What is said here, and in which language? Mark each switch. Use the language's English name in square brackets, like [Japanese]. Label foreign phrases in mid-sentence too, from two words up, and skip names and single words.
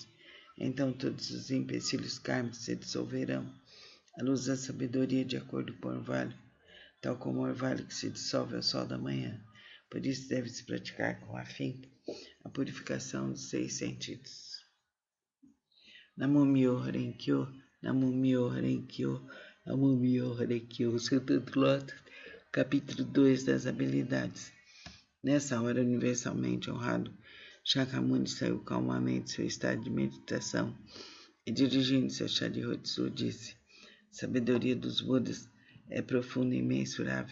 [Portuguese] Então todos os empecilhos kármicos se dissolverão à luz da sabedoria, de acordo com o orvalho, tal como o orvalho que se dissolve ao sol da manhã. Por isso deve-se praticar com afinco a purificação dos 6 sentidos. [Japanese] 南無妙法蓮華経、南無妙法蓮華経、南無妙法蓮華経. [Portuguese] Sutra do Lótus, capítulo 2 das habilidades. Nessa hora, universalmente honrado, Shakyamuni saiu calmamente do seu estado de meditação e, dirigindo-se a Sharihatsu, disse: sabedoria dos Budas é profunda e imensurável.